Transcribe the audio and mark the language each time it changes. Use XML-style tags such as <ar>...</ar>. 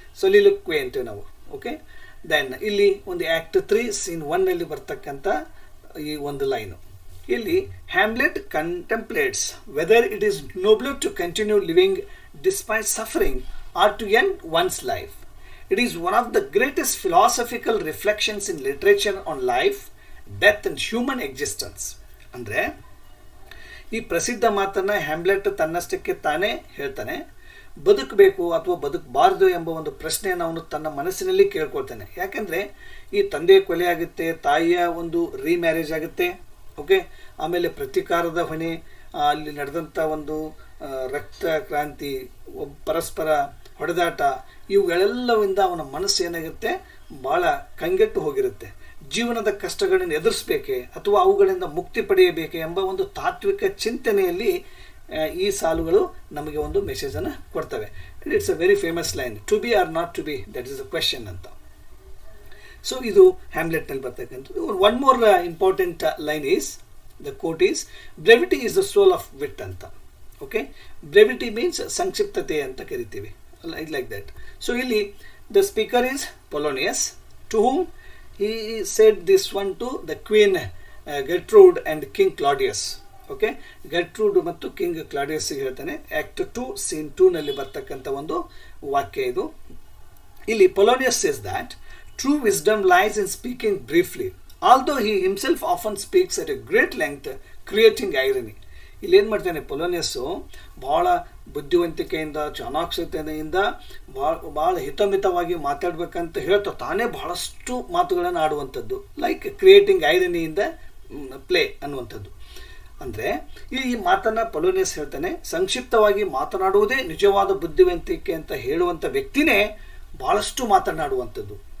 <kn>ಸೊಲಿಲುಕ್ವೆ ಅಂತೀವಿ ನಾವು. Okay, then ಇಲ್ಲಿ ಒಂದು ಆ್ಯಕ್ಟ್ 3 ಸೀನ್ 1ನಲ್ಲಿ ಬರ್ತಕ್ಕಂಥ ಈ ಒಂದು ಲೈನು.</kn> <en>ಇಲ್ಲಿ Hamlet contemplates whether it is nobler to continue living despite suffering or to end one's life. It is one of the greatest philosophical reflections in literature on life, death and human existence.</en> <kn>ಅಂದರೆ ಈ ಪ್ರಸಿದ್ಧ ಮಾತನ್ನು Hamlet ತನ್ನಷ್ಟಕ್ಕೆ ತಾನೇ ಹೇಳ್ತಾನೆ. ಬದುಕಬೇಕು ಅಥವಾ ಬದುಕಬಾರ್ದು ಎಂಬ ಒಂದು ಪ್ರಶ್ನೆಯನ್ನು ಅವನು ತನ್ನ ಮನಸ್ಸಿನಲ್ಲಿ ಕೇಳ್ಕೊಳ್ತಾನೆ. ಯಾಕೆಂದರೆ ಈ ತಂದೆ ಕೊಲೆ ಆಗುತ್ತೆ, ತಾಯಿಯ ಒಂದು ರೀಮ್ಯಾರೇಜ್ ಆಗುತ್ತೆ. ಓಕೆ, ಆಮೇಲೆ ಪ್ರತೀಕಾರದ ಹೊಣೆ, ಅಲ್ಲಿ ನಡೆದಂಥ ಒಂದು ರಕ್ತ ಕ್ರಾಂತಿ, ಪರಸ್ಪರ ಹೊಡೆದಾಟ, ಇವುಗಳೆಲ್ಲವಿಂದ ಅವನ ಮನಸ್ಸು ಏನಾಗುತ್ತೆ? ಭಾಳ ಕಂಗೆಟ್ಟು ಹೋಗಿರುತ್ತೆ. ಜೀವನದ ಕಷ್ಟಗಳನ್ನು ಎದುರಿಸಬೇಕೆ ಅಥವಾ ಅವುಗಳಿಂದ ಮುಕ್ತಿ ಪಡೆಯಬೇಕೆ ಎಂಬ ಒಂದು ತಾತ್ವಿಕ ಚಿಂತನೆಯಲ್ಲಿ ಈ ಸಾಲುಗಳು ನಮಗೆ ಒಂದು ಮೆಸೇಜನ್ನು ಕೊಡ್ತವೆ.</kn> <en>It's a very famous line, to be or not to be, that is a question ಅಂತ.</en> <kn>ಸೊ ಇದು ಹ್ಯಾಮ್ಲೆಟ್ನಲ್ಲಿ ಬರ್ತಕ್ಕಂಥದ್ದು.</kn> <en>One more important line is, the quote is, brevity is the soul of wit ಅಂತ.</en> <kn>ಓಕೆ, ಬ್ರೆವಿಟಿ ಮೀನ್ಸ್ ಸಂಕ್ಷಿಪ್ತತೆ ಅಂತ ಕರಿತೀವಿ,</kn> <en>like that. So ಇಲ್ಲಿ the speaker is Polonius, to whom he said this one to the queen Gertrude and king Claudius.</en> <kn>Okay, Gertrude ಮತ್ತು king Claudius ಹೇಳ್ತಾನೆ. Act 2 scene 2ನಲ್ಲಿ ಬರ್ತಕ್ಕಂಥ ಒಂದು ವಾಕ್ಯ ಇದು.</kn> <en>ಇಲ್ಲಿ Polonius says that true wisdom lies in speaking briefly, although he himself often speaks at a great length, creating irony.</en> <kn>ಇಲ್ಲಿ ಏನು ಮಾಡ್ತಾನೆ ಪೊಲೋನಿಯಸ್ಸು? ಭಾಳ ಬುದ್ಧಿವಂತಿಕೆಯಿಂದ, ಚಾಣಾಕ್ಷತೆಯಿಂದ ಭಾಳ ಹಿತಮಿತವಾಗಿ ಮಾತಾಡ್ಬೇಕಂತ ಹೇಳ್ತಾ ತಾನೇ ಬಹಳಷ್ಟು ಮಾತುಗಳನ್ನು ಆಡುವಂಥದ್ದು,</kn> <en>like creating irony in the play</en> <kn>ಅನ್ನುವಂಥದ್ದು. ಅಂದರೆ ಈ ಮಾತನ್ನು ಪೊಲೋನಿಯಸ್ ಹೇಳ್ತಾನೆ, ಸಂಕ್ಷಿಪ್ತವಾಗಿ ಮಾತನಾಡುವುದೇ ನಿಜವಾದ ಬುದ್ಧಿವಂತಿಕೆ ಅಂತ ಹೇಳುವಂಥ ವ್ಯಕ್ತಿನೇ ಭಾಳಷ್ಟು ಮಾತನಾಡುವಂಥದ್ದು.</kn>